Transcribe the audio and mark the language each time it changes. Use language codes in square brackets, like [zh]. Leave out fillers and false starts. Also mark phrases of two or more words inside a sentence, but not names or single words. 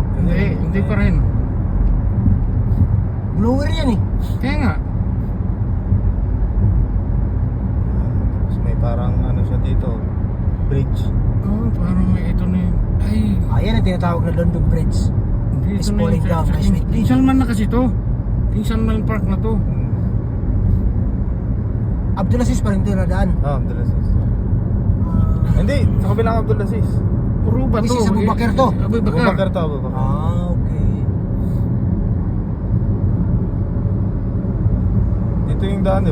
[tl] Hindi pa rin. Blower yan eh. Kaya nga. Tapos may parang ano siya dito. Bridge. Oh, parang may ito na yun. Ay, Ayan ang tinatawag na London Bridge. hindi [en] It's [tl] ito na [en] falling [tl] yun. [en] down, my sweet [tl] King [en] lady. [tl] Salman na kasi to. King Salman Park na to. Abdulaziz pa rin ito nadaan. Abdulaziz. Hindi, sa kabilang Abdulaziz. Puro ba to? [en] This is Abu Bakar to. [tl] Abu Bakar. Abubakar to, Abubakar. Okay. Ito yung daan,